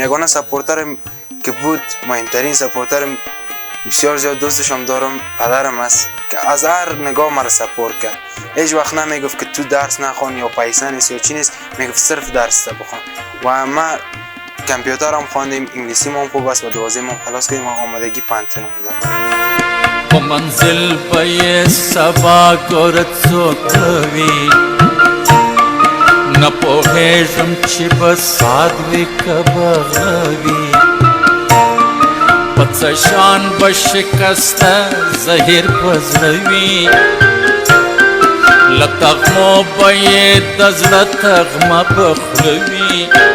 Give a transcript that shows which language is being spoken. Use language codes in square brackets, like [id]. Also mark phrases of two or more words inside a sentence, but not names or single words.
[fa] یگانه سپورتر که بود مهمترین سپورتر بسیار زیاد دوستشم دارم پدرم است که از هر نگاه مرا سپورت کرد. هیچ وقت نمیگفت که تو درس نخوان یا پیسه نیست یا چی نیست، میگفت صرف درس بخوان و من کامپیوترم خواندیم، انگلیسی مون خوب است و 12 مون خلاص کردیم و آمادگی پانتونم دارم. [ps] په منزل به یې سبا ګوره څوک کوي نه پوهېږم چې به ساعت وي که به غوي په څه شان به شکسته زهیر په زړه وي له تغمو به یې د زړه تغمه په خوله وي